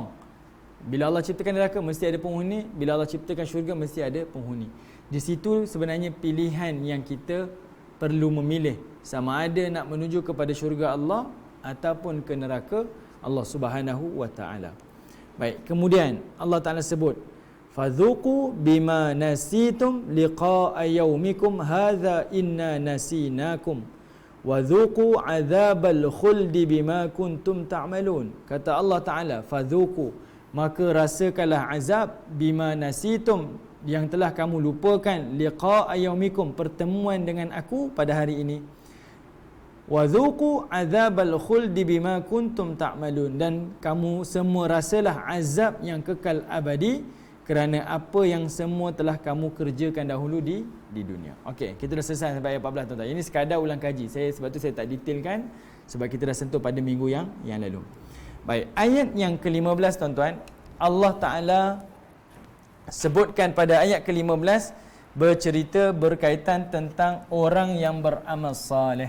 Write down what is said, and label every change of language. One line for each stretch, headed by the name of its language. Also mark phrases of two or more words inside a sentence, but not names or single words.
Malay: Bila Allah ciptakan neraka mesti ada penghuni, bila Allah ciptakan syurga mesti ada penghuni. Di situ sebenarnya pilihan yang kita perlu memilih, sama ada nak menuju kepada syurga Allah ataupun ke neraka
Arabic: الله سبحانه وتعالى.
Malay: Baik, kemudian Allah Taala sebut
Arabic: فذوقوا بما نسيتم لقاء يومكم هذا إنا نسيناكم وذوقوا عذاب الخلد بما كنتم تعملون.
Malay: Kata Allah Taala, fadhuqu, maka rasakanlah azab
Arabic: بما نسيتم,
Malay: yang telah kamu lupakan,
Arabic: لقاء يومكم,
Malay: pertemuan dengan aku pada hari ini,
Arabic: وذوقوا عذاب الخلد بما كنتم تعملون,
Malay: dan kamu semua rasalah azab yang kekal abadi kerana apa yang semua telah kamu kerjakan dahulu di dunia. Okey, kita dah selesai sampai ayat 14 tuan-tuan. Ini sekadar ulang kaji. Sebab tu saya tak detailkan, sebab kita dah sentuh pada minggu yang lalu. Baik, ayat yang ke-15 tuan-tuan, Allah Taala sebutkan pada ayat ke-15 bercerita berkaitan tentang orang yang beramal soleh.